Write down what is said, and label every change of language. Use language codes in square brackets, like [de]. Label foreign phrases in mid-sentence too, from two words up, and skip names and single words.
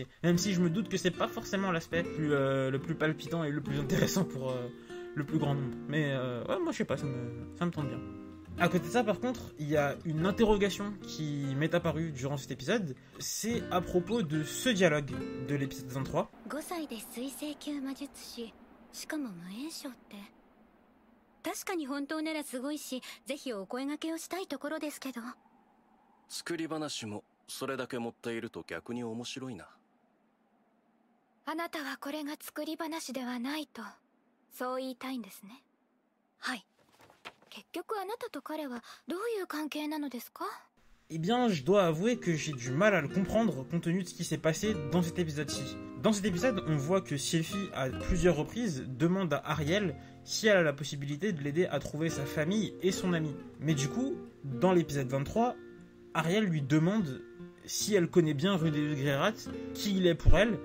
[fr] Même si je me doute que c'est pas forcément l'aspect le plus palpitant et le plus intéressant pour le plus grand nombre. Mais ouais, moi je sais pas, ça me tente bien. À côté de ça, par contre, il y a une interrogation qui m'est apparue durant cet épisode. C'est à propos de ce dialogue de l'épisode 23. [ja] しかも無縁賞って確かに本当ならすごいし、ぜひお声掛けをしたいところですけど。作り話もそれだけ持っていると逆に面白いな。あなたはこれが作り話ではないと、そう言いたいんですね。はい。結局あなたと彼はどういう関係なのですか？ [fr] Eh bien, je dois avouer que j'ai du mal à le comprendre compte tenu de ce qui s'est passé dans cet épisode-ci. Dans cet épisode, on voit que Sylphie, à plusieurs reprises, demande à Ariel si elle a la possibilité de l'aider à trouver sa famille et son ami. Mais du coup, dans l'épisode 23, Ariel lui demande si elle connaît bien Rudeus Greirat, qui il est pour elle.